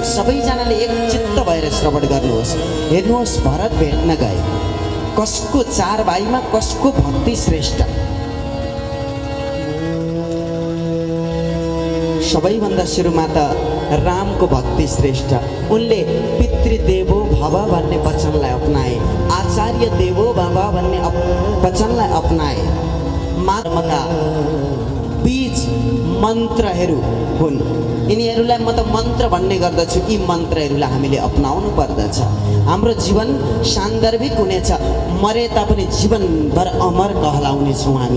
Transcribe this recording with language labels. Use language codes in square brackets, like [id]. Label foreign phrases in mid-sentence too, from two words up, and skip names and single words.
[ne] सबैजनाले एक चित्त भएर श्रवण गर्नुहोस्। हेर्नुहोस्, भरत भेट्न गए, कसको 4 भाइमा कसको भक्ति श्रेष्ठ? सबैभन्दा सुरुमा त रामको भक्ति श्रेष्ठ। [sa] उनले पितृदेवो भव भन्ने वचनलाई अपनाए, आचार्य देवो भव [ne] भन्ने वचनलाई अपनाए। माधवका बीज मन्त्रहरू हुन्। यिनीहरूलाई म त मन्त्र भन्ने गर्दछु। यी मन्त्रहरूलाई हामीले अपनाउनु पर्दछ। हाम्रो जीवन सान्दर्भिक हुनेछ। मरे तापनि जीवनभर अमर कहलाउनेछौँ हामी।